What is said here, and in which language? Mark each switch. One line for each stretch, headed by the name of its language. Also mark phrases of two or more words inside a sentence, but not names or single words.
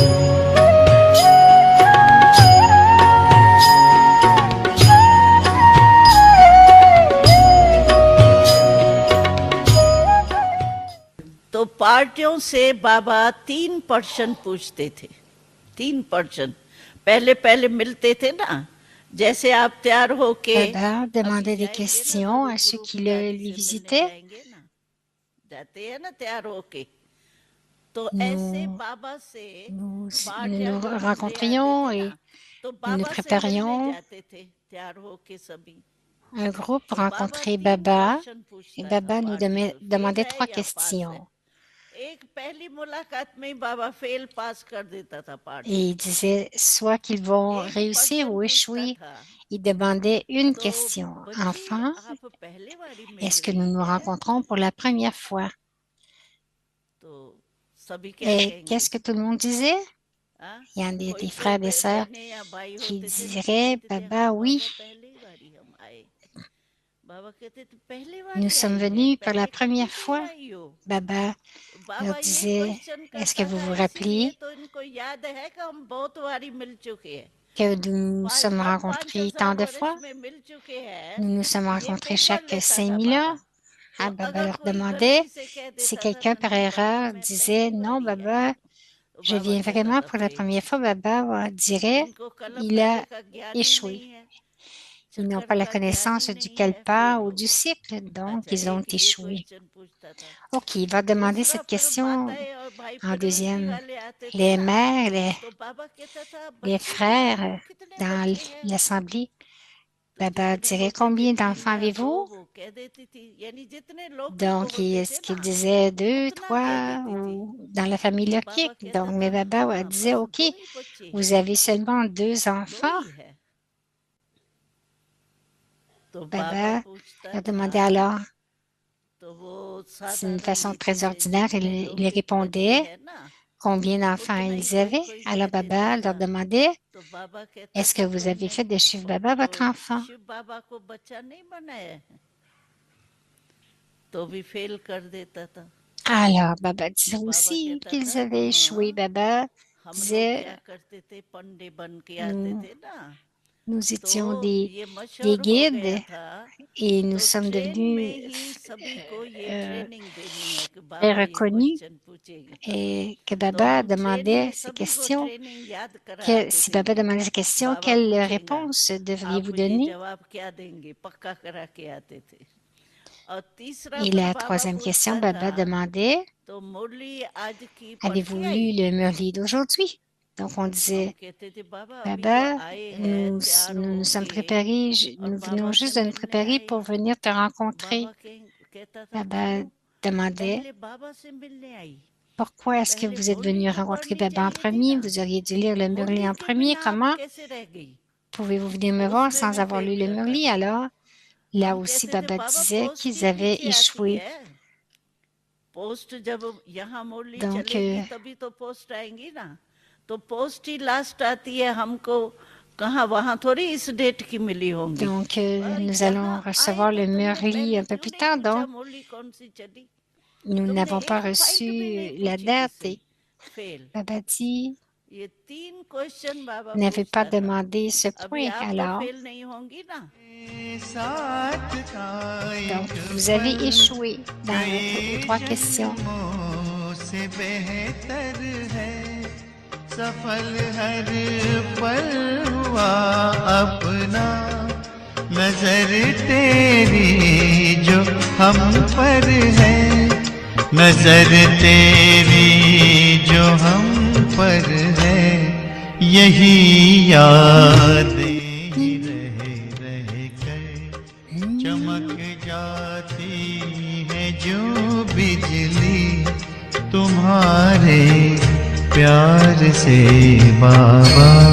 Hindi: तो पार्टियों से बाबा 3% पूछते थे, 3%। पहले पहले मिलते थे ना, जैसे आप तैयार होके
French: Baba demandait des
Hindi: जाएंगे ना,
French: questions
Hindi: तो
French: à ceux
Hindi: गुरु
French: qui
Hindi: पिताजी
French: lui
Hindi: से
French: visitaient.
Hindi: मिलने जाएंगे ना, जाते हैं ना तैयार होके। तो
French: Nous-
Hindi: ऐसे बाबा से
French: Nous
Hindi: पार्टियां
French: nous
Hindi: जब हम ले
French: rencontrions
Hindi: आते थे
French: et
Hindi: ना, तो
French: nous
Hindi: बाबा से मिलने
French: préparions
Hindi: जाते थे तैयार होके सभी।
French: un groupe pour
Hindi: तो बाबा
French: rencontrer
Hindi: 3
French: Baba.
Hindi: क्वेश्चन
French: Et
Hindi: पूछता था
French: Baba nous
Hindi: पार्टी को, फेल
French: demandait
Hindi: है
French: 3
Hindi: या पास है।
French: questions.
Hindi: एक पहली मुलाकात में ही बाबा फेल पास कर देता था पार्टी।
French: Et il disait soit qu'ils vont réussir ou échouer. Il demandait une
Hindi: तो
French: question.
Hindi: बच्चे
French: Enfant,
Hindi: आप पहले बारी मिल
French: est-ce que
Hindi: रही
French: nous nous
Hindi: हैं?
French: rencontrons pour la première fois?
Hindi: तो सभी क्या
French: Et
Hindi: कहेंगे?
French: qu'est-ce que tout le monde disait? Il y en a
Hindi: कोई
French: des
Hindi: कोई
French: frères, des sœurs
Hindi: बहनें या भाई
French: qui
Hindi: होते थे ना, वो
French: diraient,
Hindi: कहते थे
French: Baba,
Hindi: हाँ
French: oui,
Hindi: बाबा पहली बारी हम आए। बाबा कहते थे पहली
French: nous
Hindi: बारी
French: sommes
Hindi: आई है,
French: venus pour la
Hindi: पहले कभी
French: première
Hindi: नहीं
French: fois.
Hindi: आई हो।
French: Baba leur
Hindi: बाबा ये
French: disait,
Hindi: क्वेश्चन
French: est-ce que
Hindi: करता
French: vous
Hindi: था,
French: vous
Hindi: इसीलिए
French: rappelez
Hindi: तो इनको याद है कि हम बहुत बारी मिल चुके हैं।
French: que nous nous sommes
Hindi: हर
French: rencontrés
Hindi: 5,000
French: tant de
Hindi: वर्ष
French: fois?
Hindi: में मिल चुके हैं।
French: Nous nous sommes
Hindi: ये
French: rencontrés
Hindi: पेपर
French: chaque
Hindi: लेता था
French: 5000
Hindi: बाबा।
French: ans.
Hindi: तो
French: Ah, Baba
Hindi: अगर
French: leur
Hindi: कोई
French: demandait
Hindi: गलती से कह
French: si
Hindi: देता था
French: quelqu'un par
Hindi: नन्ही बाबा
French: erreur
Hindi: मैं
French: disait,
Hindi: पहली
French: non,
Hindi: बारी आई,
French: Baba,
Hindi: तो
French: je
Hindi: बाबा
French: viens
Hindi: कहता
French: vraiment
Hindi: था
French: pour la
Hindi: फेल।
French: première fois, Baba dirait,
Hindi: इनको कलम
French: il a
Hindi: धरने का ज्ञान ही
French: échoué.
Hindi: नहीं है,
French: Ils n'ont
Hindi: चक्कर
French: pas la
Hindi: का ज्ञान ही
French: connaissance du
Hindi: नहीं है,
French: kalpa
Hindi: फेल
French: ou
Hindi: हो
French: du
Hindi: गए।
French: cycle, donc
Hindi: अच्छा,
French: ils ont
Hindi: एक ये
French: échoué.
Hindi: क्वेश्चन पूछता था।
French: Ok, il va demander
Hindi: दूसरा
French: cette
Hindi: फिर
French: question
Hindi: माताएं और भाई
French: en
Hindi: प्रवृत्ति
French: deuxième.
Hindi: वाले आते थे
French: Les
Hindi: ना,
French: mères,
Hindi: तो बाबा कहता था
French: les
Hindi: बच्चे
French: frères
Hindi: तुम्हारे कितने
French: dans
Hindi: बच्चे हैं,
French: l'assemblée,
Hindi: तो
French: Baba
Hindi: जितने
French: dirait
Hindi: होते थे
French: combien
Hindi: 3
French: d'enfants
Hindi: या 2
French: avez-vous?
Hindi: वो कह देती थी, यानी जितने लौकिक
French: Donc,
Hindi: होते थे
French: est-ce qu'il
Hindi: ना
French: disait 2,
Hindi: उतना कह
French: 3
Hindi: देती थी।
French: ou dans la famille
Hindi: तो
French: logique?
Hindi: बाबा कहता
French: Donc,
Hindi: था
French: mais Baba
Hindi: हाँ
French: disait,
Hindi: बस
French: OK,
Hindi: 2 ही बच्चे हैं,
French: vous avez seulement 2
Hindi: 2
French: enfants.
Hindi: ही है। तो बाबा
French: Baba
Hindi: पूछता
French: leur
Hindi: था,
French: demandait alors,
Hindi: तो वो
French: c'est une
Hindi: साधारण
French: façon
Hindi: रीति
French: très
Hindi: से
French: ordinaire,
Hindi: जितने
French: il
Hindi: लौकिक बच्चे
French: répondait
Hindi: हैं ना
French: combien d'enfants
Hindi: उतना ही
French: ils
Hindi: कोई
French: avaient.
Hindi: कोई
French: Alors
Hindi: कह देता
French: Baba leur
Hindi: था।
French: demandait,
Hindi: तो बाबा कहता
French: est-ce que
Hindi: था
French: vous avez
Hindi: तुमने
French: fait de Shiv Baba votre enfant?
Hindi: शिव बाबा को बच्चा नहीं बनाया है, तो भी फेल कर देता था।
French: Alors Baba disait
Hindi: तो बाबा
French: aussi
Hindi: कहता
French: qu'ils
Hindi: था
French: avaient échoué.
Hindi: हाँ
French: Baba
Hindi: हम लोग
French: disait,
Hindi: क्या करते थे, पंडे बन के आते थे ना,
French: nous
Hindi: तो
French: étions
Hindi: ये
French: des
Hindi: मशहूर हो गया
French: guides
Hindi: था,
French: et nous
Hindi: तो
French: sommes
Hindi: ट्रेन
French: devenus
Hindi: में ही सभी को ये
French: euh,
Hindi: ट्रेनिंग देनी है कि
French: très
Hindi: बाबा ये
French: reconnus
Hindi: क्वेश्चन पूछेगा।
French: et que
Hindi: तो
French: Baba
Hindi: हम ट्रेन
French: demandait
Hindi: में
French: ces
Hindi: सभी को
French: questions.
Hindi: ट्रेनिंग याद
French: Si
Hindi: कराते
French: Baba
Hindi: थे।
French: demandait ces questions,
Hindi: बाबा
French: quelle
Hindi: पूछेगा
French: réponse devriez-vous
Hindi: आप ये
French: donner?
Hindi: जवाब क्या देंगे, पक्का करा के आते थे। और तीसरा
French: Et
Hindi: फिर
French: la
Hindi: बाबा
French: troisième question,
Hindi: पूछता था,
French: Baba demandait,
Hindi: तो मुरली आज की पढ़
French: avez-vous
Hindi: के
French: lu
Hindi: आई?
French: le Murli d'aujourd'hui? Donc on
Hindi: हम
French: disait,
Hindi: कहते थे बाबा अभी तो
French: Baba,
Hindi: आए हैं,
French: nous
Hindi: तैयार
French: nous sommes
Hindi: होंगे
French: préparés,
Hindi: और
French: nous
Hindi: बाबा
French: venons
Hindi: से
French: juste de nous
Hindi: मिलने
French: préparer pour
Hindi: आई।
French: venir te rencontrer.
Hindi: बाबा कहता था
French: Baba
Hindi: क्यों,
French: demandait,
Hindi: पहले बाबा से मिलने आई,
French: pourquoi est-ce que
Hindi: पहले
French: vous êtes
Hindi: मुरली
French: venu
Hindi: तो
French: rencontrer
Hindi: पढ़नी
French: Baba en
Hindi: चाहिए थी
French: premier?
Hindi: ना,
French: Vous auriez dû lire le Murli
Hindi: मुरली
French: en
Hindi: के
French: premier.
Hindi: बिना आप
French: Comment
Hindi: कैसे रह गई,
French: pouvez-vous venir me voir
Hindi: उसमें
French: sans
Hindi: भी
French: avoir
Hindi: फेल
French: lu le
Hindi: करता
French: Murli?
Hindi: था।
French: Alors, là
Hindi: हम
French: aussi,
Hindi: कहते थे
French: Baba
Hindi: बाबा
French: disait
Hindi: पोस्ट ही
French: qu'ils avaient
Hindi: पीछे आती
French: échoué.
Hindi: है, पोस्ट जब यहाँ मुरली
French: Donc,
Hindi: चलेगी तभी तो पोस्ट आएंगी ना, तो पोस्ट ही लास्ट आती है, हमको कहाँ वहाँ थोड़ी इस डेट की मिली होंगी। और
French: nous allons
Hindi: यहाँ आए
French: recevoir
Hindi: तो
French: le
Hindi: तुमने
French: Murli
Hindi: पहले
French: un peu
Hindi: क्यों
French: plus
Hindi: नहीं
French: tard.
Hindi: पूछा
French: Donc,
Hindi: मुरली कौन सी चली,
French: nous
Hindi: तुमने
French: n'avons pas
Hindi: एक पॉइंट भी नहीं
French: reçu la
Hindi: पूछी
French: date.
Hindi: किसी,
French: Et
Hindi: फेल।
French: Baba dit,
Hindi: ये 3 क्वेश्चन बाबा
French: n'avait pas
Hindi: पूछता था।
French: demandé ce
Hindi: अभी
French: point.
Hindi: आप तो
French: Alors,
Hindi: फेल नहीं होंगी ना, साथ था
French: donc,
Hindi: एक
French: vous avez
Hindi: पल,
French: échoué dans vos 3 questions.
Hindi: जन्मों से बेहतर है, सफल हर पल हुआ अपना, नजर तेरी जो हम पर है, नजर तेरी जो हम पर है, यही यादें ही रह कर चमक जाती है जो बिजली तुम्हारे प्यार से बाबा।